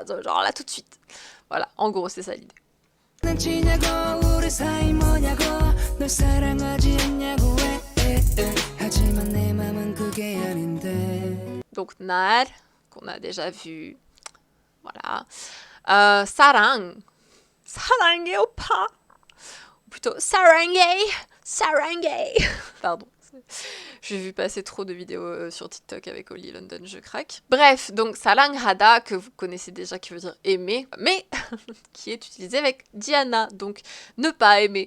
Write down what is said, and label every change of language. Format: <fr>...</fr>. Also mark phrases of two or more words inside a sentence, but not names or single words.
<fr>Genre, là, tout de suite. Voilà, en gros, c'est ça l'idée. Donc, 날, qu'on a déjà vu. Voilà.</fr> <ko>사랑. 사랑해, 오빠.</ko> <fr>Ou plutôt, 사랑해. Pardon. J'ai vu passer trop de vidéos sur TikTok avec Oli London, je craque. Bref, donc saranghada, que vous connaissez déjà, qui veut dire aimer, mais qui est utilisé avec Diana, donc ne pas aimer.</fr>